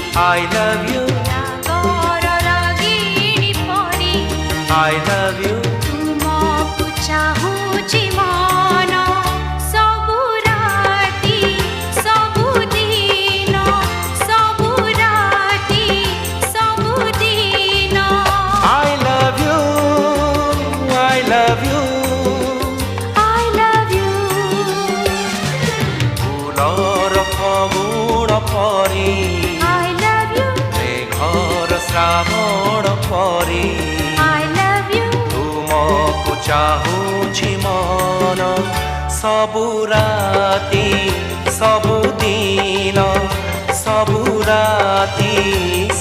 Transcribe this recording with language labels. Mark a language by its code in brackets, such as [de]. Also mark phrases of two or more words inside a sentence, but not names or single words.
[en] I love you, [or] ରାଗର ରାଗିଣୀ ପରି [en] I love you, [or] ତୁମକୁ ଚାହୁଁଛି ମନ ସବୁ ରାତି ସବୁଦିନ ସବୁ ରାତି ସବୁଦିନ [en] I love you, I love you. I love you [as] ফুলৰ ফগুণ পৰি [en] I love you [as] মেঘৰ শ্ৰাৱণ পৰি [en] I love you [or] ତୁମକୁ ଚାହୁଁଛି ମନ ସବୁ ରାତି ସବୁଦିନ ସବୁ ରାତି